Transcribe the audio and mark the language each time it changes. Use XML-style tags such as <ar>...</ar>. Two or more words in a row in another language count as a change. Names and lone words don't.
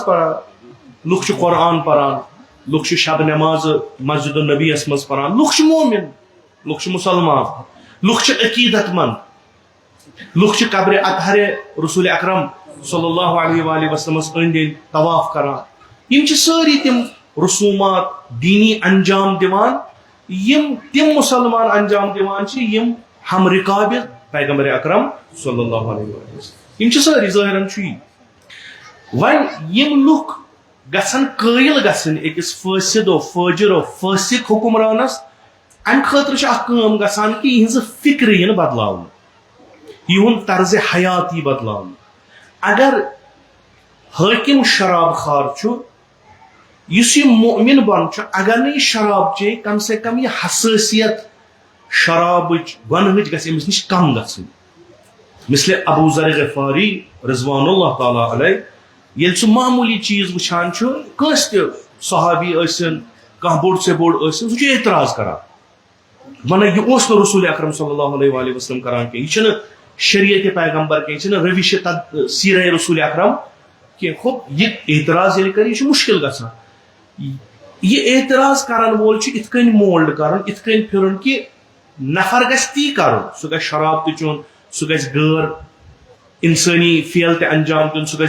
<ks>پران لُکھ چھِ قرآن پران لُکھ چھِ شب نٮ۪ماز مسجد النبی یس منٛز پران لُکھ چھِ مومن لُکھ چھِ مُسلمان لُکھ چھِ عقیدت مند لُکھ چھِ قبرِ اطہرِ رسول اکرم</ks> <ar>صلی اللہ علیہ وآلہ وسلمس</ar> <ks>أنٛدۍ أنٛدۍ طواف کران یم چھِ سٲری تِم رسومات دینی انجام دِوان یم تِم مسلمان انجام دِوان چھِ یم ہم رکاب پیغمبر اکرم</ks> <ar>صلی اللہ علیہ وسلم</ar> <ks>یم چھِ سٲری ظٲہرن چھُ یی وۄنۍ یم لُکھ گژھن قٲیل گژھٕنۍ أکِس فٲسد و فٲجر و فٲسق حکمرانس امہِ خٲطرٕ چھِ اکھ کٲم گژھان کہ یِہنٛزٕ فکرٕ یِنہٕ بدلاونہٕ یِہُنٛد طرزِ حیات یی بدلاونہٕ اگر حٲکِم شراب خار چھُ یُس یہِ مؤمن بن چھُ اگر نہٕ یہِ شراب چیٚیہِ کم سے کم یہِ حساسیت شرابٕچ گۄنہٕچ گژھِ أمِس نِش کم گژھٕنۍ مثل ابو ذر غفاری</ks> <ar>رضوان اللہ تعالیٰ علیہ</ar> <ks>ییٚلہِ سُہ معموٗلی چیٖز وٕچھان چھُ کٲنٛسہِ تہِ صحابی ٲسِن کانٛہہ بوٚڑ سے بوٚڑ ٲسِن سُہ چھُ اعتراض کران ونان یہِ اوس نہٕ رسول اکرم</ks> <ar>صلی اللہ علیہ وآلہ وسلم</ar> <ks>کران کینٛہہ یہِ چھُنہٕ شریعت پیغمبر کینٛہہ یہِ چھُنہٕ روش سیرہ رسول اکرم کینٛہہ خب یہِ اعتراض ییٚلہِ کرِ یہِ چھُ مشکل گژھان یہِ اعتراض کرن وول چھُ یِتھ کٔنۍ مولڈ کرُن یِتھ کٔنۍ پھرُن کہ نفر گژھِ تی کرُن سُہ گژھِ شراب تہِ چیوٚن سُہ گژھِ غٲر انسٲنی فعل تہِ انجام دیُن سُہ</ks>